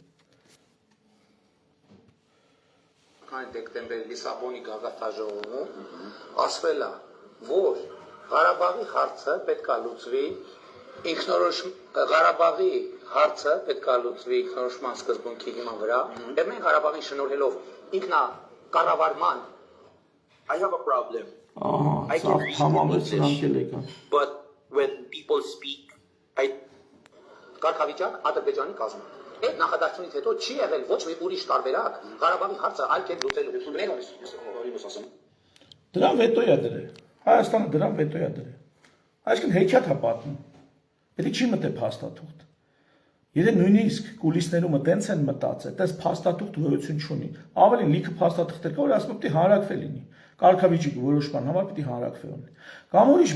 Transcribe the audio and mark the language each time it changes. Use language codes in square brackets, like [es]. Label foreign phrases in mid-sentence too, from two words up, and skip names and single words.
[hy] Դեկտեմբերի Լիսաբոնի գագաթաժողովում ասվել է, որ Ղարաբաղի հարցը պետքա լուծվի Ղարաբաղի հարցը պետքա լուծվի ինքնորոշման սկզբունքի հիման վրա, եւ մենք Ղարաբաղին շնորհելով ինքնակառավարման [en] I have a problem. I can read English, but when people speak, [hy] կարգավիճակ Ադրբեջանի կազմում։ Այդ նախադասությունից հետո չի եղել ոչ մի ուրիշ տարբերակ Ղարաբաղի հարցը այլ կերպ լուծելու։ Դրան վետո է դրել։ Հայաստանը դրան վետո է դրել։ Այսինքն հեքիաթ է պատմում։ Պետք չի մտե փաստաթուղթ։ Եթե նույնիսկ կուլիսներում տենց են մտածել, տես փաստաթուղթ գոյություն չունի։ Ավելին լիքը փաստաթղթեր կա, որ ասում պետք է հանրակրվե լինի։ Կարգավիճակի որոշման համար պետք է հանրակրվե ունի։ Կամ ուրիշ